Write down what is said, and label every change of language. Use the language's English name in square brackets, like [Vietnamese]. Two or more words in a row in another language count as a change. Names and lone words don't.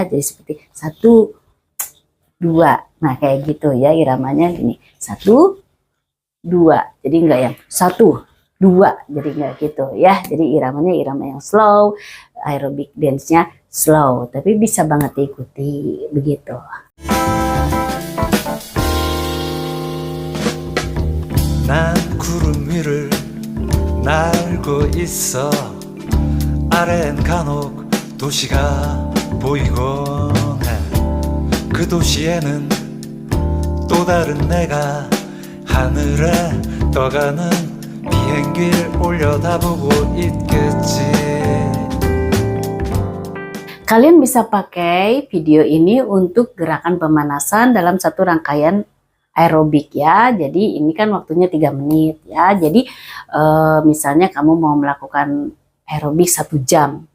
[Indonesian] Jadi seperti 1, 2. Nah kayak gitu ya iramanya gini. 1, 2. Jadi enggak yang 1, 2. Jadi enggak gitu ya. Jadi iramanya irama yang slow, aerobik dance-nya slow. Tapi bisa banget diikuti begitu. [Korean] 난 구름 위를 날고 있어 아래엔 간혹 도시가 보이곤 해그 도시에는 또 다른 내가 하늘에 떠가는 비행기를 올려다보고 있겠지. [Indonesian] Kalian bisa pakai video ini untuk gerakan pemanasan dalam satu rangkaian aerobik ya. Jadi ini kan waktunya 3 menit ya. Jadi misalnya kamu mau melakukan aerobik 1 jam.